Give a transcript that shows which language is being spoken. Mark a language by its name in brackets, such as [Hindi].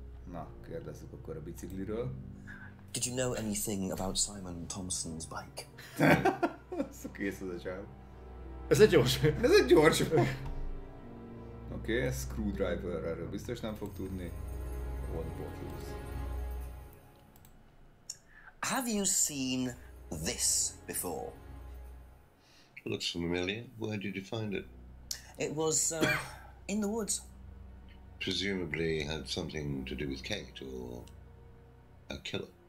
[Hungarian] Na, kérdezzük akkor a bicikliről. [English] Did you know anything about Simon Thompson's bike? [Hungarian] Ez kész az a csáv. Ez egy gyors. Ez egy gyors. Oké, Screwdriver, erről biztos nem fog tudni. [English] Old bottles. Have you seen this before? Looks familiar. Where did you find it? It was in the woods. Presumably had something to do with Kate or a killer.